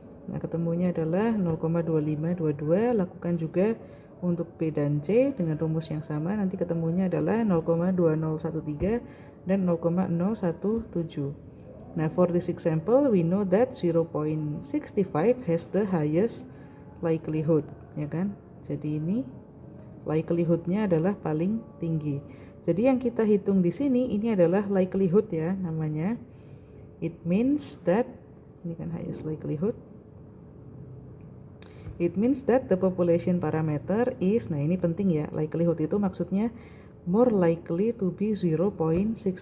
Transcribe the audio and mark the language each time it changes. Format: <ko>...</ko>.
<id>Nah, ketemunya adalah 0,2522. Lakukan juga untuk B dan C dengan rumus yang sama, nanti ketemunya adalah 0,2013 dan 0,017.</id> <en>Nah, for this example, we know that 0.65 has the highest likelihood,</en> <id>ya kan? Jadi ini likelihood-nya adalah paling tinggi. Jadi yang kita hitung di sini ini adalah likelihood ya namanya.</id> <en>It means that</en> <id>ini kan</id> <en>highest likelihood. It means that the population parameter is,</en> <id>nah ini penting ya,</id> <en>likelihood</en> <id>itu maksudnya</id> <en>more likely to be 0.65.</en>